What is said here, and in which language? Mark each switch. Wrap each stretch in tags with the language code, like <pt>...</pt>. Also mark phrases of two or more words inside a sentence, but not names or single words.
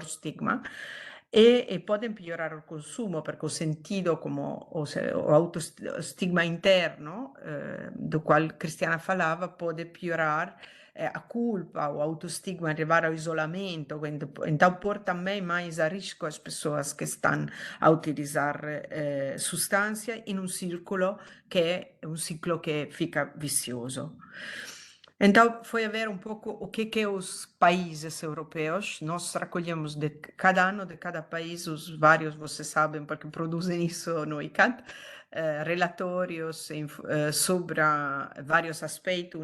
<pt>estigma e podem piorar o consumo, porque o sentido como o autoestigma interno, do qual Cristiana falava, pode piorar a culpa, o autoestigma, arrivar ao isolamento, então pôr também mais a risco as pessoas que estão a utilizar</pt> <it>sostanze in un ciclo che è un ciclo che</it> <pt>fica vicioso. Então, foi a ver um pouco o que os países europeus, nós recolhemos de cada ano, de cada país, os vários, vocês sabem, porque produzem isso no ICAT, relatórios sobre vários aspectos.</pt>